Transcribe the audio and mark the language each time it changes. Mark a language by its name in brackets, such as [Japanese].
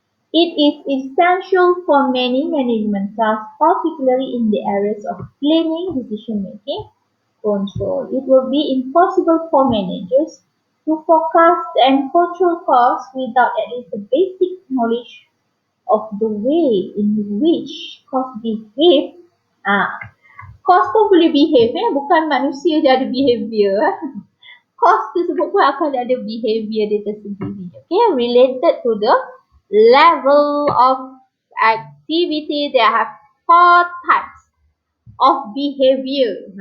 [English] It is essential for many management tasks, particularly in the areas of planning, decision making, control. It will be impossible for managers to forecast and control costs without at least a basic knowledge of the way in which costs behave. [Malay] Cost pun boleh behave, bukan manusia je ada behavior. Cost tersebut pun akan ada behavior dia tersendiri. [English] Okay, related to the level of activity, there have 4 types of behavior.